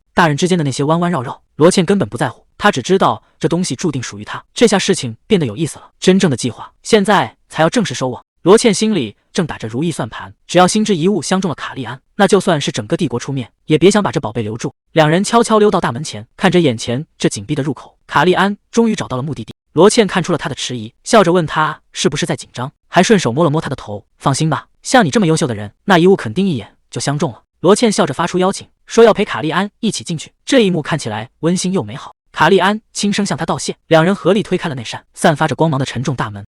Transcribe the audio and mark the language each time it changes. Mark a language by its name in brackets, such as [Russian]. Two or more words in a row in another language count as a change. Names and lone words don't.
[Chinese] 大人之間的那些彎彎繞繞，羅茜根本不在乎，他只知道這東西注定屬於他。這下事情變得有意思了，真正的計劃現在才要正式收網。羅茜心裡正打着如意算盤，只要心之遺物相中了卡利安，那就算是整個帝國出面，也別想把這寶貝留住。兩人悄悄溜到大門前，看着眼前這緊閉的入口，卡利安終於找到了目的地。羅茜看出了他的遲疑，笑着問他是不是在緊張，還順手摸了摸他的頭。放心吧，像你這麼優秀的人，那遺物肯定一眼就相中了。羅茜笑着發出邀請，說要陪卡利安一起進去。這一幕看起來溫馨又美好。卡利安輕聲向他道謝，兩人合力推開了那扇散發着光芒的沉重大門。